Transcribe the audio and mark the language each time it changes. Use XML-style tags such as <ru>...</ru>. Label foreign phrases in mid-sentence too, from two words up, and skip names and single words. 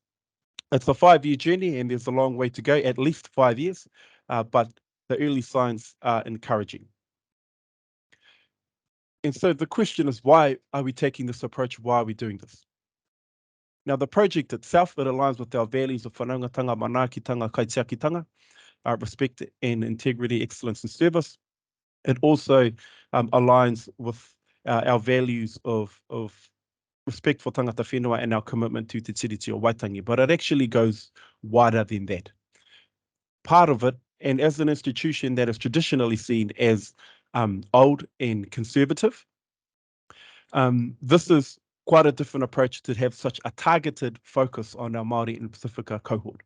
<en>It's a 5-year journey, and there's a long way to go, at least 5 years, but the early signs are encouraging. And so the question is, why are we taking this approach? Why are we doing this? Now, the project itself, it aligns with our values of</en> <mi>whanaungatanga, manaakitanga, kaitiakitanga,</mi> <en>respect and integrity, excellence and service. It also aligns with our values of respect for</en> <mi>tangata whenua</mi> <en>and our commitment to te tiriti o Waitangi, but it actually goes wider than that. Part of it, and as an institution that is traditionally seen as old and conservative, this is quite a different approach to have such a targeted focus on our Māori and Pacifica cohort.</en>